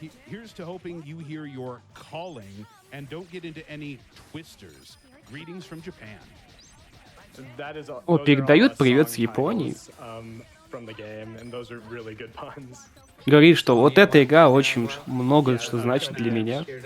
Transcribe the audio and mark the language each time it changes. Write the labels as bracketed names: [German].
[English] Here's to hoping you hear your calling and don't get into any twisters. Greetings from Japan. [Russian] О, передают привет с Японии. [English] From the game, and those are really good puns. [Russian] Говорит, что вот эта игра очень много что значит для меня.